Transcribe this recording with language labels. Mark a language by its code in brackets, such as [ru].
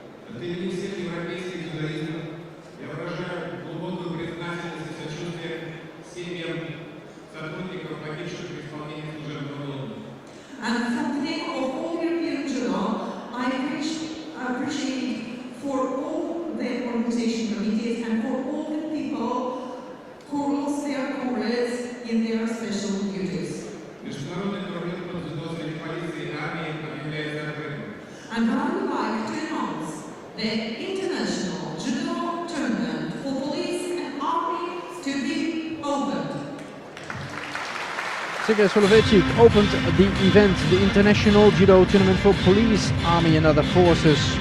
[ru] От имени всех европейских дзюдоистов я выражаю глубокую признательность и сочувствие семьям сотрудников, погибших при исполнении служебного долга. [en] And from the name of all European Judo, I appreciate for all the organization committees and for all the people who lost their comrades in their special duties. [ru] Международный турнир по дзюдо среди полиции и армии объявляется открытым. [en] And I would like to announce the International Judo Tournament for Police and Army to be opened. Sergei Soloveichik opened the event, the International Judo Tournament for Police, Army and Other Forces.